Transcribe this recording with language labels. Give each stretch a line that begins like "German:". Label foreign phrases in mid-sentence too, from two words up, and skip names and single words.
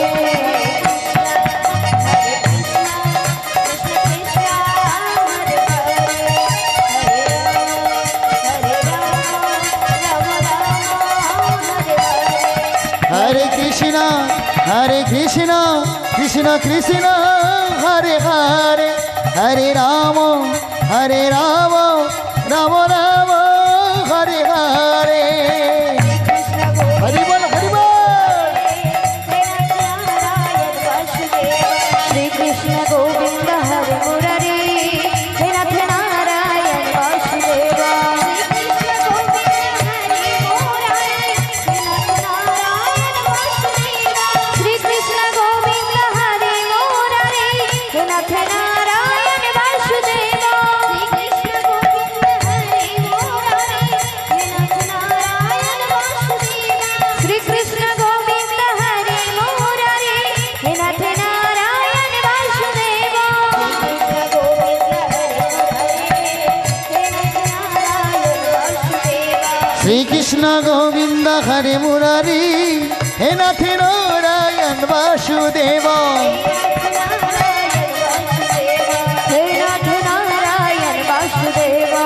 Sanskrit: হরে কৃষ্ণ কৃষ্ণ কৃষ্ণ হরে হরে হরে রাম রাম রাম হরে হরে
Bangla: হরি বল হরি বল
Sanskrit: श्री कृष्ण गोविंद हरे मुरारी हे नाथ नारायण वासुदेवा श्री कृष्ण गोविंद हरे मुरारी हे नाथ नारायण वासुदेवा श्री कृष्ण गोविंद हरे मुरारी हे नाथ नारायण वासुदेवा श्री कृष्ण गोविंद हरे मुरारी हे नाथ नारायण वासुदेवा শ্রী কৃষ্ণ গোবিন্দ হরে মুরারি হে নাথ নারায়ণ বাসুদেব हे नाथ नारायण वासुदेवा